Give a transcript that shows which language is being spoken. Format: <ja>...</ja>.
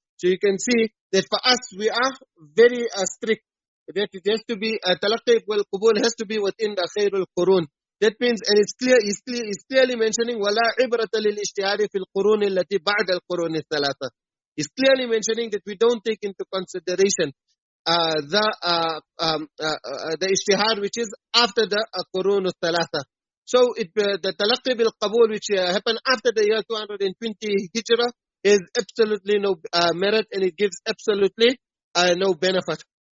<en>So you can see that for us we are very strict, that it has to be talaqqi wal qabul has to be within the khairul qurun. That means, and it's clear, he's clearly mentioning</en> <ar>وَلَا عِبْرَةَ لِلْإِشْتِهَارِ فِي الْقُرُونِ الَّتِي بَعْدَ الْقُرُونِ الثَّلَاثَةِ.</ar> <en>He's clearly mentioning that we don't take into consideration the ishtihar which is after the qurun al-thalatha. So the talaqi bil qabul, which happened after the year 220 hijrah, is absolutely no merit, and it gives absolutely no benefit.</en>